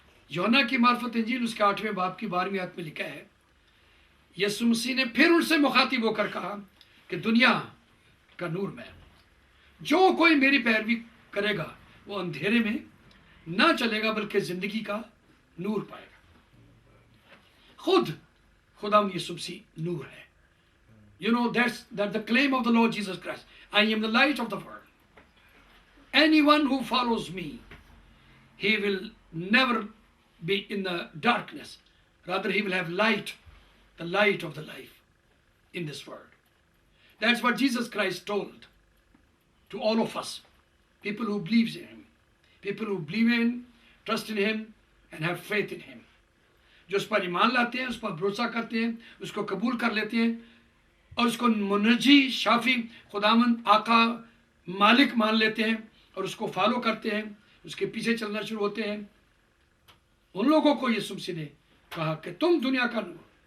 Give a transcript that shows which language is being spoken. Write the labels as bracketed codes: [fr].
[hi] यूहन्ना की मार्फत इंजील उसके 8वें बाब की 12वीं आयत में लिखा है, यीशु मसीह ने फिर उनसे मुखातिब होकर कहा कि दुनिया का नूर मैं, जो कोई मेरी पैरवी करेगा वो अंधेरे में ना चलेगा बल्कि जिंदगी का नूर पाएगा। खुद खुदावंद यीशु मसीह नूर है। [en] You know that's the claim of the Lord Jesus Christ. I am the light of the world. Anyone who follows me, he will never be in the darkness. Rather, he will have light, the light of the life in this world. That's what Jesus Christ told to all of us, people who believe in him, people who believe in, trust in him, and have faith in him. [hi] जो उस पर ईमान लाते हैं, उस पर भरोसा करते हैं, उसको कबूल कर लेते हैं और उसको मुनजी, शाफी, खुदावंद, आका, मालिक मान लेते हैं और उसको फॉलो करते हैं, उसके पीछे चलना शुरू होते हैं, उन लोगों को यीशु मसीह ने कहा कि तुम दुनिया का नूर।